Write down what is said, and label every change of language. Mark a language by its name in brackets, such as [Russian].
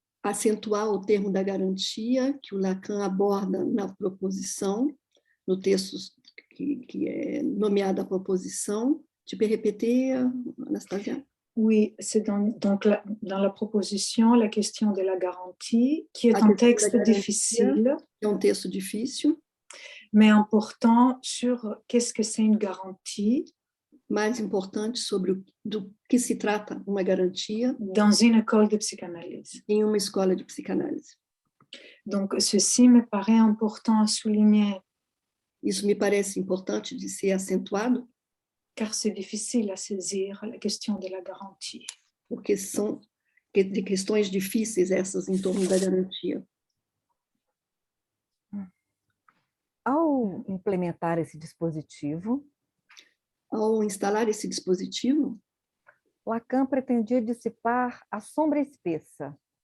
[Portuguese] acentuar o termo da garantia que o Lacan aborda na proposição, no texto que é nomeado a proposição. [French] Tu peux répéter, Anastasia? Oui, c'est dans la proposition la question de la garantie, qui est un texte difficile. [Portuguese] É um texto difícil, [French] mais important sur qu'est-ce que c'est une garantie. [Portuguese] Mais importante sobre do que se trata uma garantia [French] dans une école de psychanalyse. [Portuguese] Em uma escola de psicanálise. [French] Donc, ceci me paraît important à souligner. [Portuguese] Isso me parece importante de ser acentuado. [French] Car c'est difficile à saisir la question de la garantie. [Portuguese] Porque são de questões difíceis essas em torno da garantia. Ao implementar esse dispositivo, ao instalar esse dispositivo, Lacan pretendia dissipar a sombra espessa.